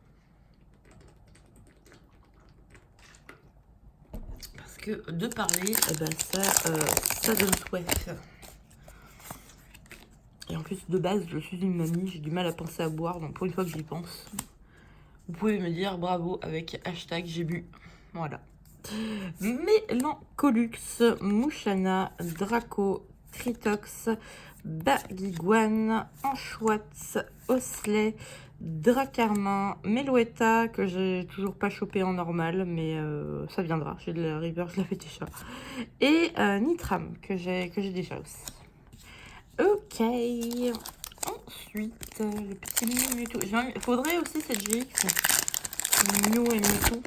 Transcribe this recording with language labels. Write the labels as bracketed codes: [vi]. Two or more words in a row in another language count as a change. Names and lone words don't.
[fr] Parce que de parler, eh ben ça donne soif. Et en plus, de base, je suis une mamie, j'ai du mal à penser à boire, donc pour une fois que j'y pense, vous pouvez me dire bravo avec hashtag j'ai bu. Voilà. Mélancolux, Mouchana, Draco, Tritox, Bagiguan, Anchouatz, Osley, Dracarmin, Meloetta, que j'ai toujours pas chopé en normal, mais ça viendra. J'ai de la river, je l'avais déjà. Et Nitram, que j'ai déjà aussi. Ok. Ensuite, le petit Mewtwo. Il faudrait aussi cette GX. Mew et Mewtwo.